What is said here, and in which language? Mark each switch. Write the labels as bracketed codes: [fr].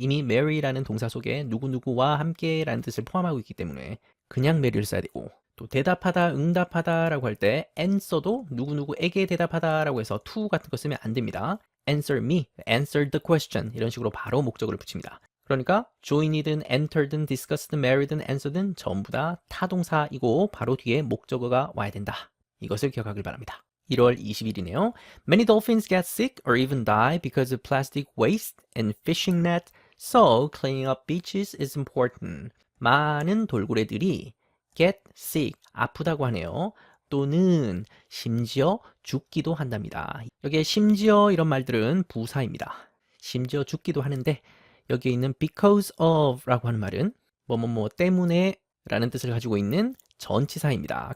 [ko] 이미 marry라는 동사 속에 누구누구와 함께라는 뜻을 포함하고 있기 때문에 그냥 marry를 써야 되고 또 대답하다, 응답하다라고 할 때 answer도 누구누구에게 대답하다라고 해서 to 같은 거 쓰면 안 됩니다. [en] answer me, answer the question [ko] 이런 식으로 바로 목적어를 붙입니다. 그러니까 join이든 enter든 discussed든 married든 answer든 전부 다 타동사이고 바로 뒤에 목적어가 와야 된다. 이것을 기억하길 바랍니다. 1월 20일이네요. [en] Many dolphins get sick or even die because of plastic waste and fishing net. So cleaning up beaches is important. [ko] 많은 돌고래들이 get sick, 아프다고 하네요. 또는 심지어 죽기도 한답니다. 여기에 심지어 이런 말들은 부사입니다. 심지어 죽기도 하는데 여기에 있는 because of 라고 하는 말은 뭐뭐뭐 때문에 라는 뜻을 가지고 있는 전치사입니다.